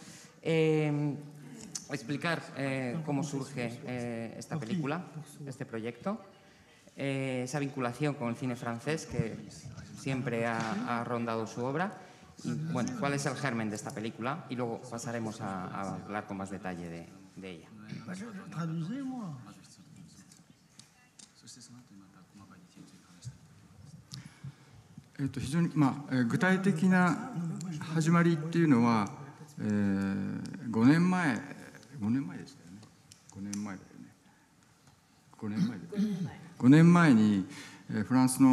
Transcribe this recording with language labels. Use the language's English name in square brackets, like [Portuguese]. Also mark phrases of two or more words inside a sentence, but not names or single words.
[Spanish] explicar cómo surge esta película, este proyecto, esa vinculación con el cine francés que siempre ha rondado su obra y, bueno, cuál es el germen de esta película y luego pasaremos a hablar con más detalle de ella. [Japanese] 非常に具体的な始まりっていうのは、5年前でしたよね。5年前にフランス